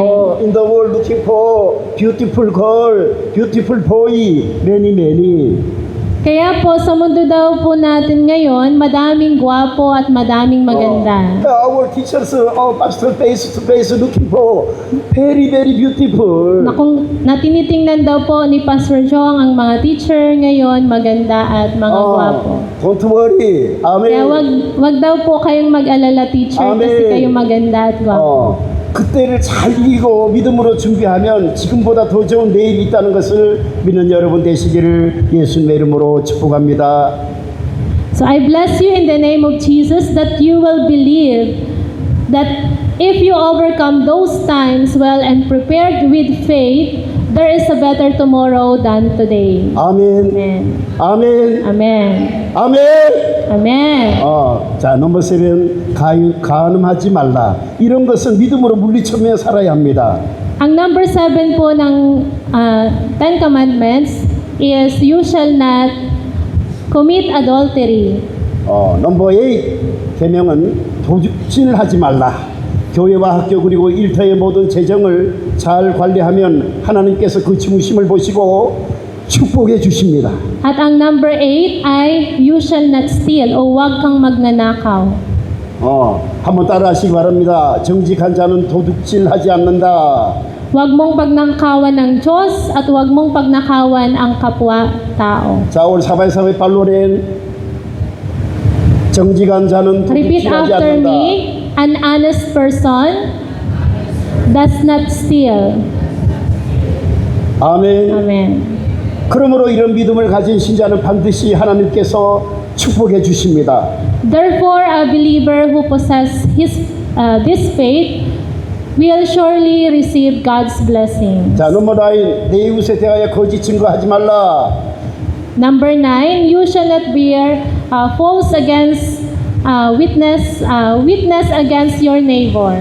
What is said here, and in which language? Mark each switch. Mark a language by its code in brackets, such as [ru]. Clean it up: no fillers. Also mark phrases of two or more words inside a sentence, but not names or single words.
[en] In the world looking for beautiful girl, beautiful boy, many. [tl] Kaya po sa mundo daw po natin ngayon, madaming gwapo at madaming maganda. [en] Our teachers, pastor face to face looking for very beautiful. [tl] Natinitingnan daw po ni Pastor Jong ang mga teacher ngayon, maganda at mga gwapo. [en] Don't worry. Amen. [tl] Kaya wag daw po kayong mag-alala, teacher, kasi kayo maganda at gwapo. [ko] 그때를 잘 이기고 믿음으로 준비하면 지금보다 더 좋은 내일이 있다는 것을 믿는 여러분 되시기를 예수님의 이름으로 축복합니다. [en] So I bless you in the name of Jesus that you will believe that if you overcome those times well and prepared with faith, there is a better tomorrow than today. [ko] 아멘. [en] Amen. [ko] 아멘. [en] Amen. [ko] 아멘. [en] Amen. [ko] 자, 넘버 7, 가늠하지 말라. 이런 것은 믿음으로 물리쳐며 살아야 합니다. [tl] Ang number 7 po ng 10 Commandments is [en] you shall not commit adultery. [ko] 넘버 8, 계명은 도둑질하지 말라. 교회와 학교 그리고 일터의 모든 재정을 잘 관리하면 하나님께서 그 중심을 보시고 축복해 주십니다. [tl] At ang number 8 ay [en] you shall not steal [tl] o huwag kang magnanakaw. [ko] 한번 따라하시기 바랍니다. 정직한 자는 도둑질하지 않는다. [tl] Huwag mong pagnakawan ng Diyos at huwag mong pagnakawan ang kapwa-tao. [ko] 자, 오늘 사바의 팔로렌 정직한 자는 [en] Repeat [ko] 도둑질하지 [en] after [ko] 않는다. [en] me. An honest person does not steal. [ko] 아멘. [en] Amen. [ko] 그러므로 이런 믿음을 가진 신자는 반드시 하나님께서 축복해 주십니다. [en] Therefore, a believer who possesses this faith will surely receive God's blessing. [ko] 자, 넘버 9. 내 이웃에 대하여 거짓 증거하지 말라. [en] Number 9, you shall not bear false witness against your neighbor.